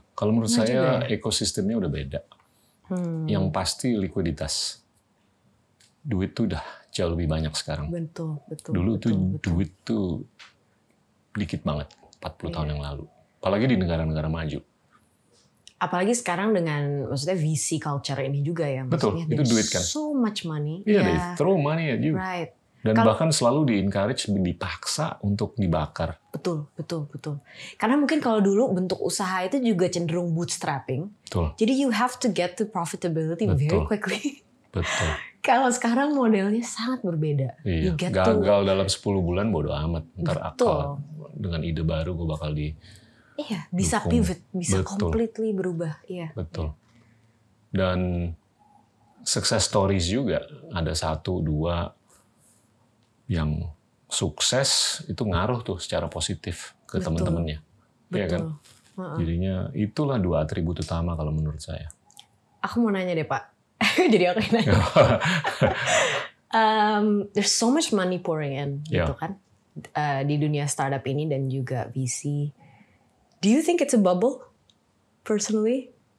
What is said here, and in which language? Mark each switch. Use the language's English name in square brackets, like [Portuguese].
[Indonesian] Kalau menurut saya ekosistemnya udah beda. Yang pasti likuiditas. Duit tuh udah jauh lebih banyak sekarang. Betul. Dulu duit tuh dikit banget 40 tahun yang lalu. Apalagi di negara-negara maju. apalagi sekarang dengan maksudnya VC culture ini juga ya. Betul, itu [English] there's [Indonesian] duit kan. [English] So much money. Iya, they throw money at you. Right. [Indonesian] Dan bahkan selalu di-encourage, dipaksa untuk dibakar. Betul. Karena mungkin kalau dulu bentuk usaha itu juga cenderung bootstrapping. Betul. Jadi [English] you have to get to profitability very quickly. [Indonesian] Betul. Kalau sekarang modelnya sangat berbeda. Iya. Gagal dalam 10 bulan bodo amat. Ntar akal dengan ide baru gue bakal Iya, bisa pivot, bisa completely berubah. Iya. Betul. Dan success stories juga ada 1, 2 yang sukses itu ngaruh tuh secara positif ke teman-temannya. Iya kan? Jadinya itulah 2 atribut utama kalau menurut saya. Aku mau nanya deh Pak. Jadi aku yang nanya. [English] There's so much money pouring in, gitu kan? [Indonesian] Di dunia startup ini dan juga VC. [English] Do you think it's a bubble, personally?